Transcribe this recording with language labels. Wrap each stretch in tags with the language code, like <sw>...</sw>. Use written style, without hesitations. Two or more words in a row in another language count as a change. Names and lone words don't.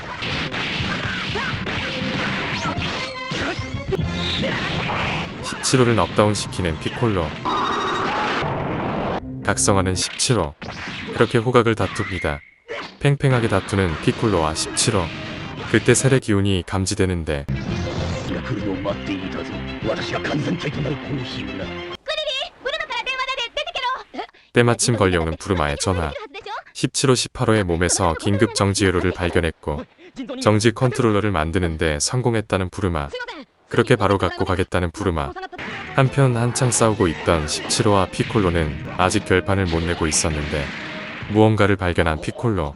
<ko>를 넉다운 시키는 피콜로. 각성하는 17호. 그렇게 호각을 다툽니다. 팽팽하게 다투는 피콜로와 17호. 그때 셀의 기운이 감지되는데</ko> <ja>来るのを待っていたぞ。私が完全体となるこの日が。ブルマから電話だで出てけろ</ja> <ko>때마침 걸려오는 부르마의 전화. 17호 18호의 몸에서 긴급 정지 회로를 발견했고 정지 컨트롤러를 만드는데 성공했다는 부르마. 그렇게 바로 갖고 가겠다는 부르마. 한편 한창 싸우고 있던 17호와 피콜로는 아직 결판을 못 내고 있었는데 무언가를 발견한 피콜로.</ko>